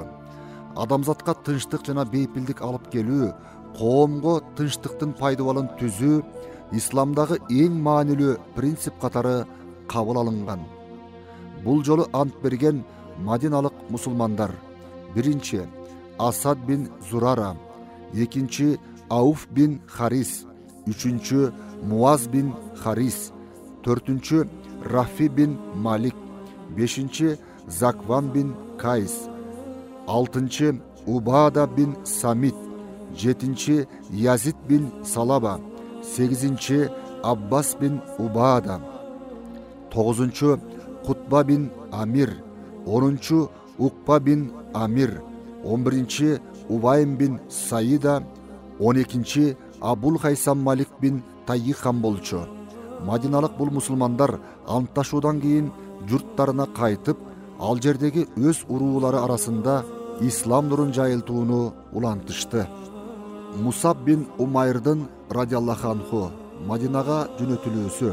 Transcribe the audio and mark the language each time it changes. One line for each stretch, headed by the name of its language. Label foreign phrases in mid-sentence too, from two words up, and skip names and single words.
Kyrgyz: Адамзатка тынчтык жана бейпилдик алып келүү, коомго тынчтыктын пайдыбалын түзүү исламдагы эң маанилүү принцип катары кабыл алынган. Бул жолу ант берген мадиналык мусулмандар: биринчи Асад бин Зурара, экинчи Ауф бин Харис, үчүнчү Муаз бин Харис, төртүнчү Рафи бин Малик, бешинчи Закван бин Кайс, алтынчы Убада бин Самит, жетинчи Язид бин Салаба, сегизинчи Аббас бин Убада, тогузунчу Кутба бин Амир, 10-чу Укба бин Амир, 11-чи Увайм бин Саида, 12-чи Абул Хайсам Малик бин Тайихан болчу. Мадиналык бул мусулмандар антташуудан кийин журттарына кайтып, ал жердеги өз уруулары арасында ислам нурун жайылтууну улантышты. Мусаб бин Умайрдын
Arabic: رضي الله عنه
Kyrgyz: Мадинага жөнөтүлүүсү.